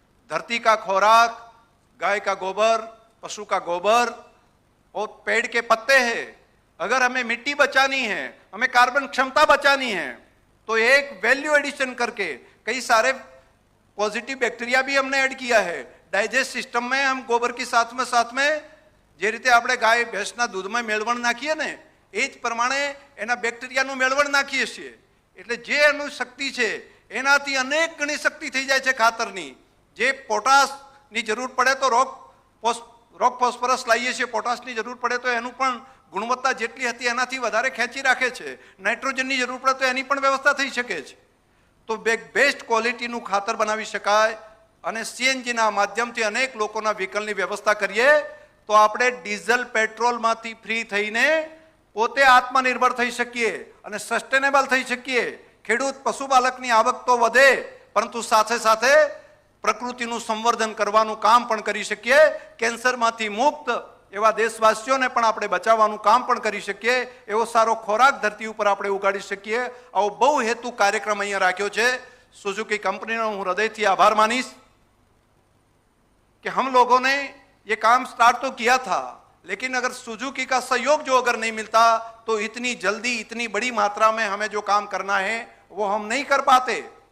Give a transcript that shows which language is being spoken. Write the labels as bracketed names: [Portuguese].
[Hindi] धरती का खुराक, गाय का गोबर, पशु का गोबर और पेड़ के पत्ते हैं। अगर हमें मिट्टी बचानी है, हमें कार्बन क्षमता बचानी है, तो एक वैल्यू एडिशन करके कई सारे पॉजिटिव बैक्टीरिया भी हमने ऐड किया है डाइजेस्ट सिस्टम में। हम गोबर की साथ में जे रीते [Gujarati] આપણે ગાય ભેંસના દૂધમાં મેળવણ નાખીએ ને એ જ પ્રમાણે એના બેક્ટેરિયાનું મેળવણ નાખીએ છીએ। એટલે જે એનું શક્તિ છે એનાથી અનેક ગણી શક્તિ થઈ જાય છે ખાતરની। જે પોટાશની જરૂર પડે તો રોક ફોસ્ફરસ લાવીએ છીએ, પોટાશની જરૂર પડે તો એનું પણ ગુણવત્તા જેટલી હતી એનાથી વધારે ખેંચી રાખે છે। નાઇટ્રોજનની જરૂર પડે તો એની પણ વ્યવસ્થા થઈ શકે છે। તો બેસ્ટ ક્વોલિટીનું ખાતર બનાવી શકાય અને સીએનજીના માધ્યમથી અનેક લોકોના વ્હીકલની વ્યવસ્થા કરીએ તો આપણે ડીઝલ પેટ્રોલમાંથી ફ્રી થઈને પોતે આત્મનિર્ભર થઈ શકીએ અને સસ્ટેનેબલ થઈ શકીએ. ખેડૂત પશુપાલકની આવક તો વધે, પરંતુ સાથે સાથે પ્રકૃતિનું સંવર્ધન કરવાનું કામ પણ કરી શકીએ. કેન્સરમાંથી મુક્ત એવા દેશવાસીઓને પણ આપણે બચાવવાનું કામ પણ કરી શકીએ. એવો સારો ખોરાક ધરતી ઉપર આપણે ઉગાડી શકીએ. આવો બહુ હેતુ કાર્યક્રમ અહીંયા રાખ્યો છે. સુઝુકી કંપનીનો હું હૃદયથી આભાર [Hindi] मानिस कि हम लोगों ने ये काम स्टार्ट तो किया था, लेकिन अगर सुजुकी का सहयोग जो अगर नहीं मिलता तो इतनी जल्दी इतनी बड़ी मात्रा में हमें जो काम करना है वो हम नहीं कर पाते.